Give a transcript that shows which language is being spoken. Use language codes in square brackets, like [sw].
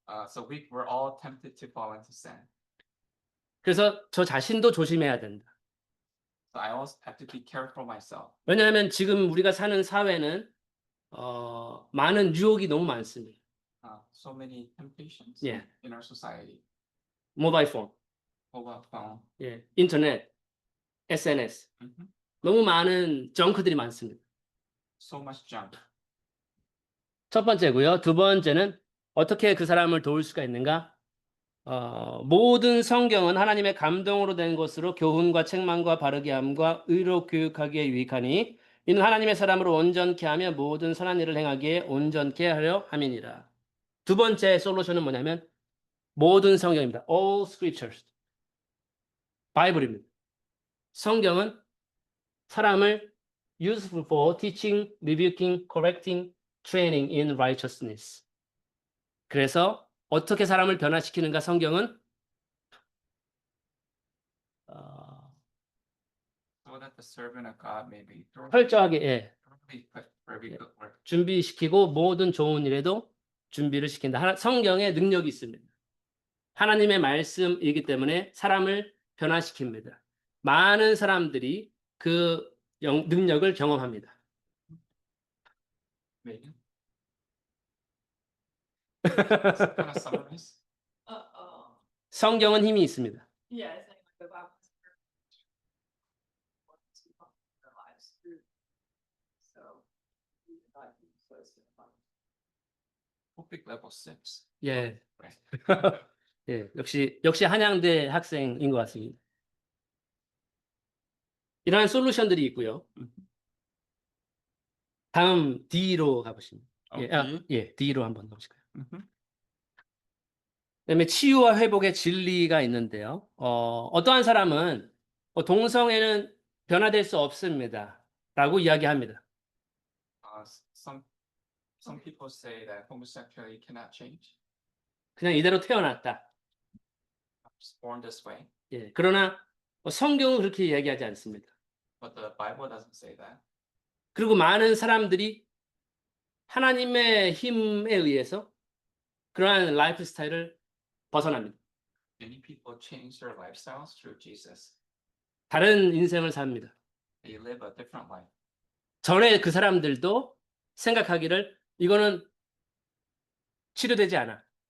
[en] So we're all tempted to fall into sin. [ko] 그래서 저 자신도 조심해야 된다. [en] So I also have to be careful myself. [ko] 왜냐하면 지금 우리가 사는 사회는 많은 유혹이 너무 많습니다. [en] So many temptations Yeah. in our society. [ko] 모바일 폰, [en] Mobile phone. [ko] 예, 인터넷, SNS. Mhm. 너무 많은 정크들이 많습니다. [en] So much junk. [ko] 첫 번째고요. 두 번째는 어떻게 그 사람을 도울 수가 있는가? 모든 성경은 하나님의 감동으로 된 것으로 교훈과 책망과 바르게 함과 의로 교육하기에 유익하니 이는 하나님의 사람으로 온전케 하며 모든 선한 일을 행하기에 온전케 하려 함이니라. 두 번째 솔루션은 뭐냐면 모든 성경입니다. [en] All scriptures. [ko] 바이블입니다. 성경은 사람을 [en] useful for teaching, rebuking, correcting, training in righteousness. [ko] 그래서 어떻게 사람을 변화시키는가 성경은 [en] So that the servant of God may be [ko] 철저하게 예, [en] thoroughly put for every good work. [ko] 준비시키고 모든 좋은 일에도 준비를 시킨다. 성경에 능력이 있습니다. 하나님의 말씀이기 때문에 사람을 변화시킵니다. 많은 사람들이 그 능력을 경험합니다. [en] Megan? Kind of summarize. [ko] 성경은 힘이 있습니다. [en] Yeah, it's like the Bible has their lives through. So, God can close to the Bible. Topic level 6. [ko] 예, [en] Right. [ko] 예, 역시 한양대 학생인 것 같습니다. 이러한 솔루션들이 있고요. 다음 D로 가보십니다. [en] Okay. [ko] 예, D로 한번 가보실까요? Mhm. 그다음에 치유와 회복의 진리가 있는데요. 어떠한 사람은 동성애는 변화될 수 없습니다. 라고 이야기합니다. [en] Some people say that homosexuality cannot change. [ko] 그냥 이대로 태어났다. [en] Just born this way. [ko] 예, 그러나 성경은 그렇게 이야기하지 않습니다. [en] But the Bible doesn't say that. [ko] 그리고 많은 사람들이 하나님의 힘에 의해서 그러한 라이프 스타일을 벗어납니다. [en] Many people change their lifestyles through Jesus. [ko] 다른 인생을 삽니다. [en] They live a different life. [ko] 전에 그 사람들도 생각하기를 이거는 치료되지 않아.